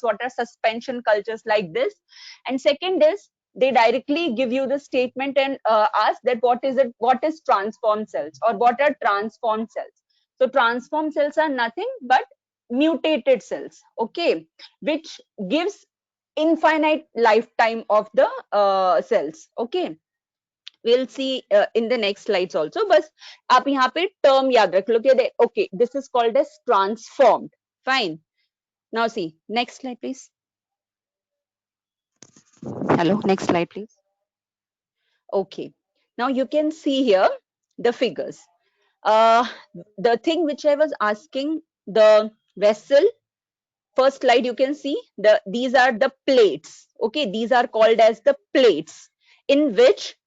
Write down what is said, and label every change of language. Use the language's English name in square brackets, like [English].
[English] What are suspension cultures, like this? And second is they directly give you the statement and ask that what is transformed cells or what are transformed cells. So transformed cells are nothing but mutated cells, okay, which gives infinite lifetime of the cells. Okay, we'll see in the next slides also. [Hindi] बस आप यहाँ पे term याद रख लो कि [English] okay, this is called as transformed. Fine. Now see next slide please. Hello, next slide please. Okay, now you can see here the figures. Uh, the thing which I was asking, the vessel, first slide you can see these are the plates. Okay, these are called as the plates in which